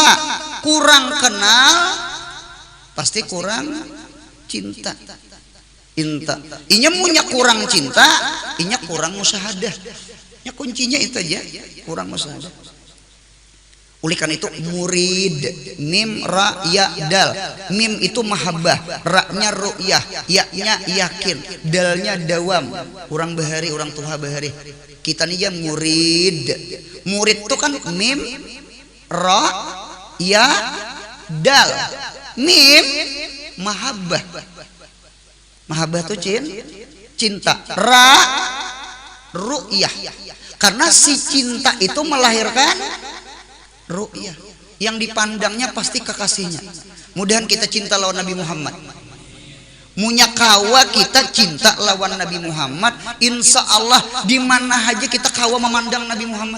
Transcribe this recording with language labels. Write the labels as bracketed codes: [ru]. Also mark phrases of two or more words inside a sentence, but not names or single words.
[id] Kurang kenal pasti kurang cinta. [bjn] Inya punya kurang cinta, inya kurang musyahadah. [id] Ya kuncinya itu aja, kurang musyahadah. Oleh karena itu murid, [ar] ميم راء ياء دال. [id] Mim itu mahabbah, ra-nya ru'yah, ya-nya yakin, dalnya dawam. [bjn] Orang bahari, orang tuha bahari. Kita nih ya murid. Murid itu kan [ar] ميم راء ياء دال. [id] Mim mahabbah. Mahabbah itu cinta. Ra ru'yah. Karena si cinta itu melahirkan ru'yah, yang dipandangnya pasti kekasihnya. [bjn] Mudahan kita cinta lawan Nabi Muhammad. Munya kawa kita cinta lawan Nabi Muhammad, [ar] إن شاء الله [bjn] di mana aja kita kawa memandang Nabi Muhammad.